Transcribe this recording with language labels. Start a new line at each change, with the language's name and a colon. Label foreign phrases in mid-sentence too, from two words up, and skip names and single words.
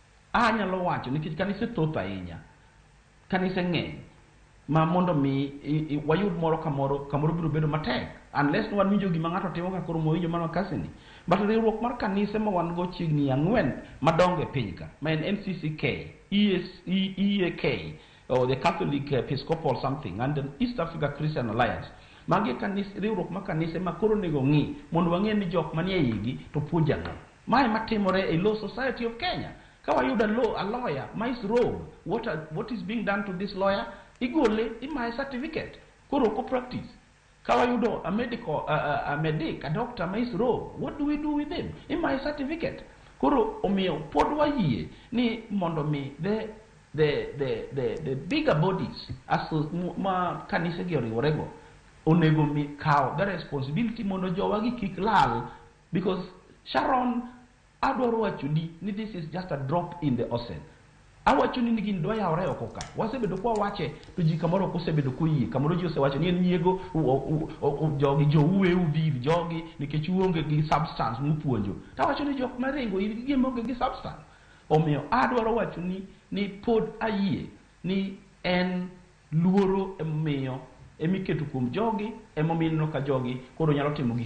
Luo (Kenya and Tanzania): anyalo wacho nikech kanise thoth ahinya, kanise ng'eny ma mondo mi wayud moro kamoro biro bedo matek unless wan winjo gima ng'ato timo ka koro mowinjo mana kasini. But riwruok mar kanise ma wan go chiegni 4 madongo e piny ka, ma en NCCK, EAK,
English: or the Catholic Episcopal something, and the East Africa Christian Alliance.
Luo (Kenya and Tanzania): Magi kanise, riwruok ma kanise ma koro nego ng'i mondo wang'e ni jok manie igi to puonja ng'o. Mae matimore e Law Society of Kenya. Ka wayudo
English: a lawyer ma is rogue, what is being done to this lawyer?
Luo (Kenya and Tanzania): Igole imaye certificate. Koro ko practice. Ka wayudo
English: a medic, a doctor ma is rogue, what do we do with him?
Luo (Kenya and Tanzania): Imaye certificate. Koro omiyo pod wayie ni mondo mi
English: the bigger bodies as
Luo (Kenya and Tanzania): ma kanise gi oriworego onego mi kaw
English: the responsibility
Luo (Kenya and Tanzania): mondo jowagi kik lal, because Sharon adwaro wachoni ni
English: this is just a drop in the ocean.
Luo (Kenya and Tanzania): Awachoni ni gin dwa yawre oko ka. Wasebedo kwa wache to ji kamoro kosebedo koyie, kamoro ji osewacho ni en nyiego jogi jouwe uviv jogi nikech uonge gi substance mupuonjo. Tawacho ni jok maringo gi onge gi substance. Omiyo adwaro wachoni ni pod ayie ni en luoro emiyo emiketo kuom jogi emomiyo ka jogi koro nyalo timo gik